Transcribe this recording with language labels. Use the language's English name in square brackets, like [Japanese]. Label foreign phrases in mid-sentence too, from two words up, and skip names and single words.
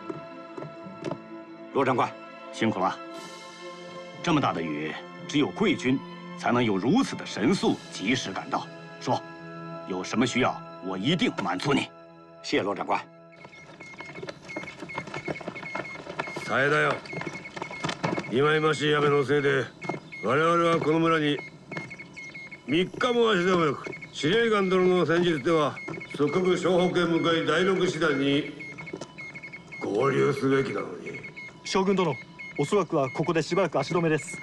[Chinese] 罗长官，辛苦了。这么大的雨，只有贵军才能有如此的神速，及时赶到。说，有什么需要，我一定满足你。谢罗长官。 [Japanese] 大変だよ。忌々しい雨のせいで我々はこの村に3日も足止めなく、司令官殿の戦術では即刻湘北へ向かい第6師団に合流すべきなのに。将軍殿、おそらくはここでしばらく足止めです。